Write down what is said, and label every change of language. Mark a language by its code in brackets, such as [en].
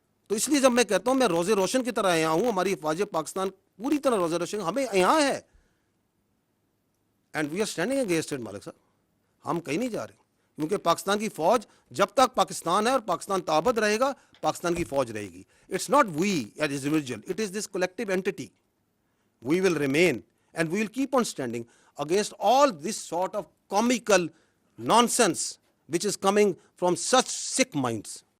[ur] تو اس لیے جب میں کہتا ہوں میں روزے روشن کی طرح یہاں ہوں, ہماری فوج پاکستان پوری طرح روزے روشن ہمیں یہاں ہے, [en] And we are standing against it. [ur] مالک صاحب ہم کہیں نہیں جا رہے, کیونکہ پاکستان کی فوج جب تک پاکستان ہے اور پاکستان تابد رہے گا پاکستان کی فوج رہے گی. [en] It's not we as individual, it is this collective entity. We will remain and we will keep on standing against all this sort of comical nonsense which is coming from such sick minds.